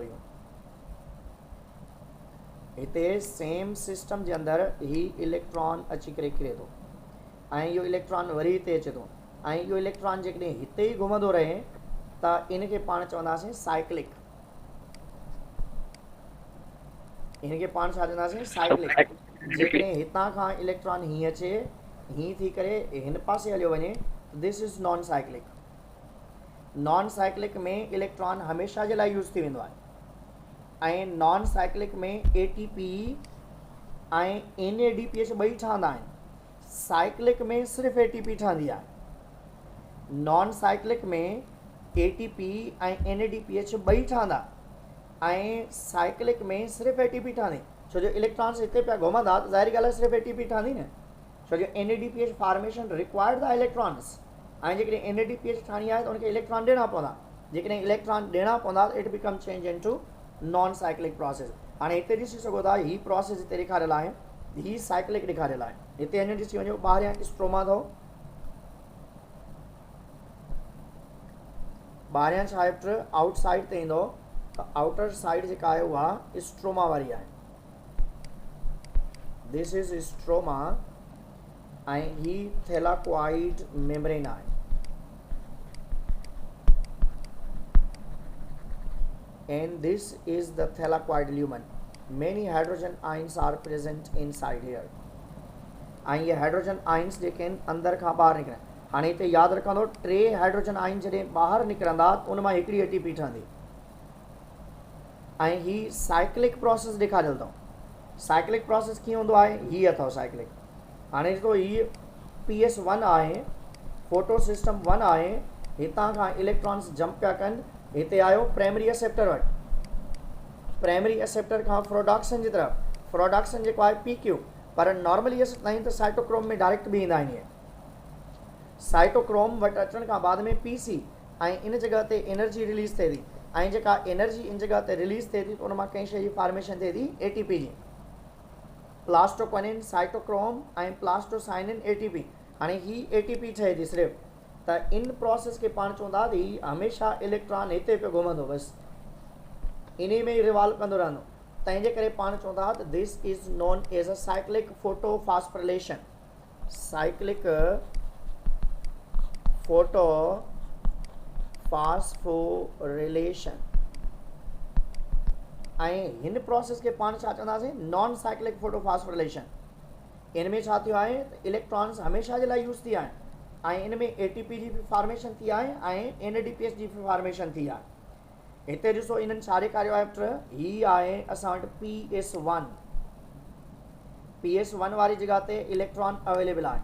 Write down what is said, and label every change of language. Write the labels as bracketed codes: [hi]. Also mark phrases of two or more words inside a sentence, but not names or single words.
[sd] इहो हिते [en] same system [sd] जे अंदरि ही इलेक्ट्रॉन अची करे किरे थो, ऐं इहो इलेक्ट्रॉन वरी हिते अचे थो, ऐं इहो इलेक्ट्रॉन जेकॾहिं हिते ई घुमंदो रहे त इनखे पाण चवंदासीं साइक्लिक। इनखे पाण छा चवंदासीं, साइक्लिक। जेकॾहिं हितां खां इलेक्ट्रॉन हीअं अचे, हीअं थी करे हिन पासे हलियो वञे, [en] this is non cyclic. [sd] नॉन साइक्लिक में इलेक्ट्रॉन हमेशह जे लाइ यूज़ थी वेंदो आहे, ऐं नॉन साइक्लिक में ATP ऐं NADPH ॿई ठहंदा आहिनि। साइक्लिक में सिर्फ़ु ATP ठहंदी आहे। नॉन साइक्लिक में ATP ऐं NADPH ॿई ठहंदा, ऐं साइक्लिक में सिर्फ़ु ATP ठहंदी। छो जो इलेक्ट्रॉन्स हिते पिया घुमंदा त ज़ाहिरी ॻाल्हि आहे सिर्फ़ु ATP ठहंदी न, छो जो [en] NADPH formation required the electrons, [sd] ऐं जेकॾहिं NADPH ठाहिणी आहे त उनखे इलेक्ट्रॉन ॾियणा पवंदा। जेकॾहिं इलेक्ट्रॉन ॾियणा पवंदा त [en] it become change in to non cyclic process. [sd] हाणे हिते ॾिसी सघो था, ही प्रोसेस हिते ॾेखारियल आहे, ही साइक्लिक ॾेखारियल आहे। हिते अञा ॾिसी वञो, ॿाहिरियां स्ट्रोमा अथव, ॿाहिरियां छा आहे, आउटसाइड ते ईंदो त [en] outer side [sd] जेका आहे उहा स्ट्रोमा वारी आहे। [en] this is stroma, [sd] ऐं ही [en] thylakoid membrane आहे। And this is the thylakoid lumen. Many hydrogen ions are present inside here. [sd] ऐं ये [en] hydrogen ions [sd] जेके आहिनि अंदरि खां ॿाहिरि निकिरनि। हाणे हिते यादि रखंदो, 3 [en] hydrogen ion [sd] जॾहिं ॿाहिरि निकिरंदा त उन मां हिकिड़ी ATP ठहंदी, ऐं ही [en] cyclic process [sd] ॾेखारियल अथव। [en] cyclic process [sd] कीअं हूंदो आहे, हीअ अथव साइक्लिक। हाणे ॾिसो, हीअ PS1 आहे, [en] photo system [sd] 1 आहे, हितां खां इलेक्ट्रॉन्स जंप पिया कनि, हिते आयो [en] primary acceptor [sd] वटि, [en] primary acceptor [sd] खां प्रोडक्शन जी तरफ़, प्रोडक्शन जेको आहे PQ, पर नॉर्मली असां त साइटोक्रोम में डायरेक्ट बि ईंदा आहिनि। इहे साइटोक्रोम वटि अचण खां बाद में PC, ऐं इन जॻह ते [en] energy release [sd] थिए थी। ऐं जेका एनर्जी इन जगह ते रिलीज़ थिए थी त उन मां कंहिं शइ जी फॉर्मेशन थिए थी ATP जी, प्लास्टोक्विनिन, साइटोक्रोम ऐं प्लास्टोसाइनिन ATP। हाणे ही ATP ठहे थी सिर्फ़ु, त इन प्रोसेस खे पाण चवंदा त ही हमेशह इलेक्ट्रॉन हिते पियो घुमंदो, बसि इन में ई रिवॉल्व कंदो रहंदो। तंहिंजे करे पाण चवंदा त [en] this is known as a cyclic photophosphorylation, cyclic photophosphorylation. [sd] ऐं हिन प्रोसेस खे पाण छा चवंदासीं, [en] non cyclic photophosphorylation. [sd] इन में छा थियो आहे त इलेक्ट्रॉन्स हमेशह जे लाइ यूज़ थी आहिनि ऐं इन में ATP जी बि फॉर्मेशन थी आहे ऐं NADPH जी बि फॉर्मेशन थी आहे। हिते ॾिसो इन्हनि छा ॾेखारियो आहे पुट, ही आहे असां वटि PS1 वारी जॻह ते [en] electron available [sd] आहे।